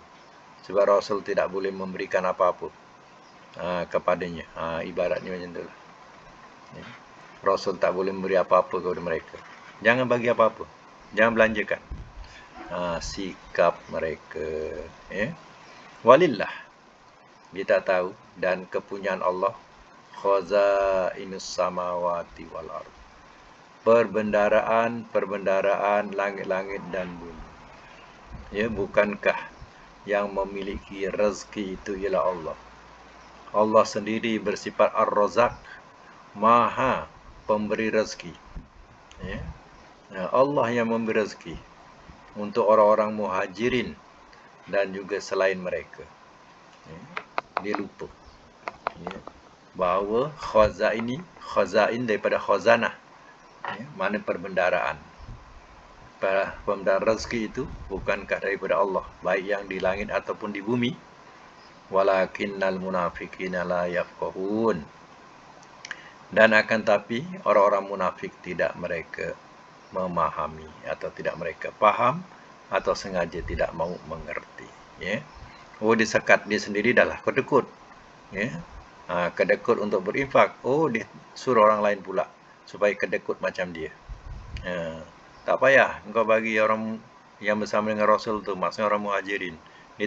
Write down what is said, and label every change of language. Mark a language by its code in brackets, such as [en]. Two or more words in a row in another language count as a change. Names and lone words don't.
[ms] Sebab Rasul tidak boleh memberikan apa-apa kepadanya. Ibaratnya macam tu lah. Ya. Rasul tak boleh memberi apa-apa kepada mereka. Jangan bagi apa-apa. Jangan belanjakan. Sikap mereka. Ya. Walillah, dia tak tahu, dan kepunyaan Allah. [ar] خزائن السماوات والأرض, [ms] perbendaraan langit-langit dan bumi. Ya, bukankah yang memiliki rezeki itu ialah Allah? Allah sendiri bersifat Ar-Razak, Maha pemberi rezeki. Ya. Allah yang memberi rezeki untuk orang-orang muhajirin dan juga selain mereka. Ya. Dia lupa, ya, bahawa khazain daripada khazanah, ya, mana perbendaraan. Pembendaraan rezeki itu bukankah daripada Allah, baik yang di langit ataupun di bumi. [ar] ولكن المنافقين لا يفقهون, [ms] dan akan tapi orang-orang munafik tidak mereka memahami, atau tidak mereka faham, atau sengaja tidak mau mengerti. Ya. Dia sekat dia sendiri dah lah kedekut. Ya. Kedekut untuk berinfak. Dia suruh orang lain pula supaya kedekut macam dia. Tak payah engkau bagi orang yang bersama dengan Rasul tu, maksudnya orang muhajirin.